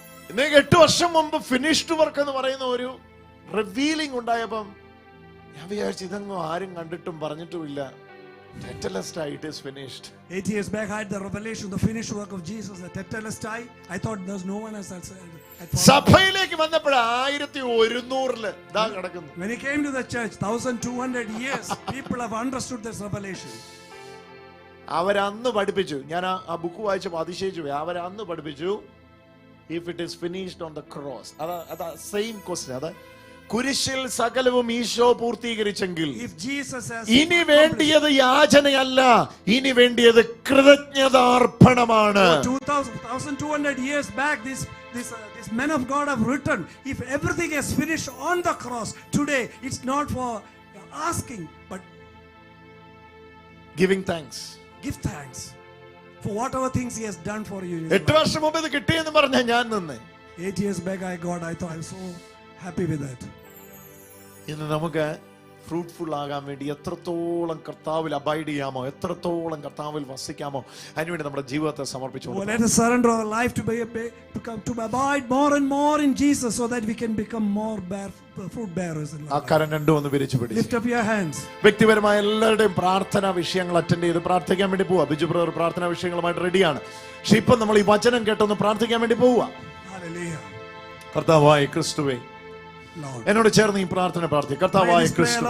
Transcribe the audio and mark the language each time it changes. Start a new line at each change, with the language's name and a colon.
Malayalam: ഇന്ന് 8 വർഷം മുമ്പ് ഫിനിഷ്ഡ് വർക്ക് എന്ന് പറയുന്ന ഒരു റിവീലിംഗ് ഉണ്ടായപ്പം ഞാൻ വിചാരിച്ചു ഇതൊന്നും ആരും കണ്ടിട്ടും പറഞ്ഞിട്ടുമില്ല.
English: Tetelestai, it is finished. 8 years back, I had the revelation, the finished work of Jesus, the Tetelestai. I thought there's no one else that said.
Malayalam: സഭയിലേക്ക് വന്നപ്പോൾ 1100-ല് ദാ കിടക്കുന്നു.
English: When he came to the church, 1200 years, people have understood this revelation.
Malayalam: അവരന്ന് പഠിപ്പിച്ചു, ഞാൻ ആ book വായിച്ചപ്പോൾ അതിശയിച്ചു പോയി. അവരന്ന് പഠിപ്പിച്ചു,
English: if it is finished on the cross.
Malayalam: അതാ സെയിം ക്വസ്റ്റ്യൻ. അത് കുരിശിൽ സകലവും ഈശോ പൂർത്തീകരിച്ചെങ്കിൽ ഇനി വേണ്ടിയത് യാചനയല്ല, ഇനി വേണ്ടിയത് കൃതജ്ഞതാർപ്പണമാണ്.
English: 1200 years back, these men of God have written, if everything is finished on the cross, today it's not for asking but giving thanks. Give thanks for whatever things he has done for you.
Malayalam: 8 വർഷം മുമ്പ് ഇത് കിട്ടിയെന്ന് പറഞ്ഞ ഞാൻ നിന്ന്
English: 8 years back I thought I'm so happy with that.
Malayalam: ഇന്ന് നമുക്ക് fruitful ആകാൻ വേണ്ടി എത്രത്തോളം കർത്താവിൽ അബൈഡ് ചെയ്യാമോ, എത്രത്തോളം കർത്താവിൽ വസിക്കാമോ, അതിനുവേണ്ടി നമ്മുടെ ജീവിതത്തെ സമർപ്പിച്ചു.
English: Let us surrender our life to abide more and more in Jesus, so that we can become more fruit bearers in
Malayalam: ആ
English: life.
Malayalam: കരം രണ്ടും ഒന്ന് വിരിച്ചു പിടിച്ചു.
English: Lift up your hands.
Malayalam: വ്യക്തിപരമായ എല്ലാവരുടെയും പ്രാർത്ഥനാ വിഷയങ്ങൾ അറ്റൻഡ് ചെയ്ത് പ്രാർത്ഥിക്കാൻ വേണ്ടി പോവാ. ബിജു ബ്രദർ പ്രാർത്ഥനാ വിഷയങ്ങളുമായിട്ട് റെഡിയാണ്. പക്ഷെ ഇപ്പൊ നമ്മൾ ഈ വചനം കേട്ടൊന്ന് പ്രാർത്ഥിക്കാൻ വേണ്ടി പോവുക.
English: Hallelujah.
Malayalam: കർത്താവായ ക്രിസ്തുവേ,
English: Lord,
Malayalam: എന്നോട് ചേർന്ന് ഈ പ്രാർത്ഥന പ്രാർത്ഥിക്കും. കർത്താവായ
English: pray this prayer
Malayalam: ക്രിസ്തുവേ,